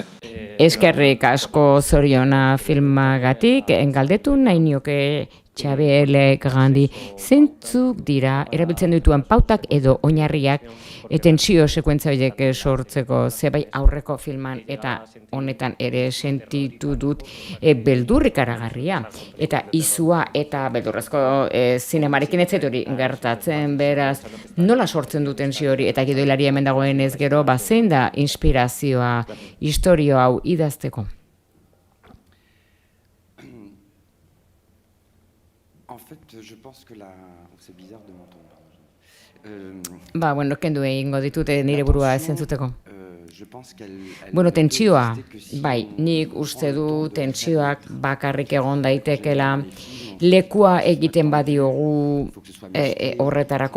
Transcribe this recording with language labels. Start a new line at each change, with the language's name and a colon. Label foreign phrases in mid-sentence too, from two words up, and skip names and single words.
Basque: Eskerrik asko zoriona filmagatik, galdetu nahi nioke Xavier Legrandi zentzuk dira erabiltzen dituen pautak edo oinarriak tensio sekuentza horiek sortzeko, zebai aurreko filman eta honetan ere sentitu dut beldurrik aragarria. Eta izua eta beldurrezko zinemarekin ez hori gertatzen, beraz, nola sortzen du tensio hori eta gidoilaria hemen dagoen ez gero, zein da inspirazioa historio hau idazteko?
French: En fait, je pense que c'est bizarre de m'entendre.
Basque: Kendu egingo ditute nire burua ez entzuteko. Tentsioa, nik uste du tentsioak bakarrik egon daitekela lekua egiten badiogu horretarako.